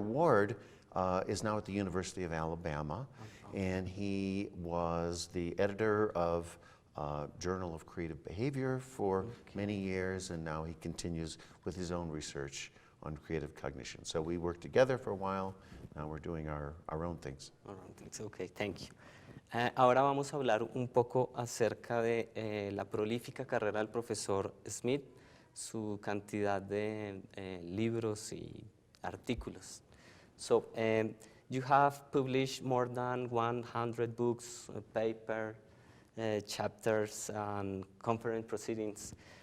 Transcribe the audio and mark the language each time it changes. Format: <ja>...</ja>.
<en>Ward is now at the University of Alabama, and he was the editor of Journal of Creative Behavior for many years, and now he continues with his own research on creative cognition. So we worked together for a while. Now we're doing our own things. Okay, thank you.</en> <es>Ahora vamos a hablar un poco acerca de la prolífica carrera del profesor Smith, su cantidad de libros y artículos.</es> <en>So, you have published more than 100 books, paper, chapters, and conference proceedings.</en>